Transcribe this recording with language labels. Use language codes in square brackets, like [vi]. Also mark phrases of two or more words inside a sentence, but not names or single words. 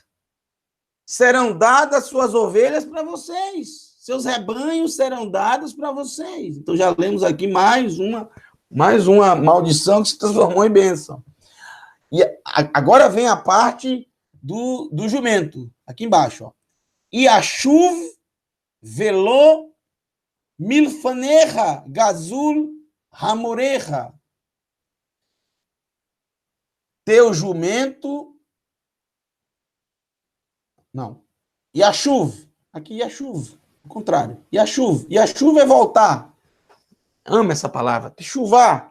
[pt] Serão dadas suas ovelhas para vocês. Seus rebanhos serão dados para vocês. Então já lemos aqui mais uma maldição que se transformou em bênção. E agora vem a parte do jumento, aqui embaixo, ó. [he] ישוב ולא מלפניך גזול חמורך. [pt] Teu jumento... Não. Yashuv. Aqui Yashuv. Ao contrário. Yashuv. Yashuv é voltar. Amo essa palavra. Teshuvah.